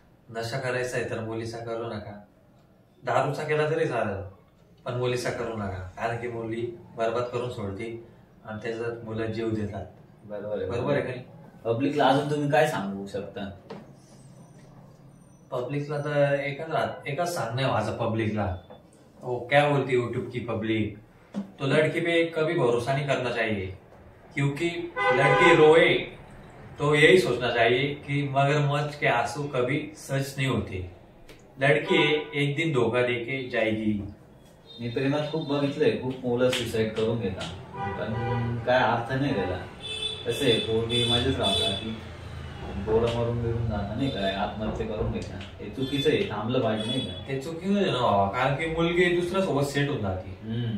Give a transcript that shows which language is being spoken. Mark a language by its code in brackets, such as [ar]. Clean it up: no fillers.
[mr] नशा करायचा आहे तर मुलीचा करू नका, दारूचा केला तरी चालेल, पण मुलीचा करू नका. कारण की मुली बरबाद करून सोडती आणि त्याच्यात मुलं जीव देतात. बरोबर आहे काही. पब्लिकला अजून तुम्ही काय सांगू शकता? पब्लिकला तर एकच सांगणं आहे माझं पब्लिकला. [hi] वो क्या बोलती यूट्यूब की पब्लिक, तो लड़की पे कभी भरोसा नहीं करना चाहिए, क्योंकि लड़की रोए तो यही सोचना चाहिए कि मगरमच्छ के आंसू कभी सच नहीं होते. लड़की एक दिन धोखा देके जाएगी. [mr] मी प्रेमात खूप बघितलंय, खूप मुलं सुसाईड करून घेतात, पण काय अर्थ नाही त्याला. कसे पोरगी मजेच राहतात की पोरं मरून बिरून जाणं, नाही काय, आत्महत्या करून घेतात. हे चुकीचं आहे, थांबलं पाहिजे, नाही का? ते चुकीचं आहे ना बाबा, कारण की मुलगी दुसऱ्या सोबत सेट होऊन जाते.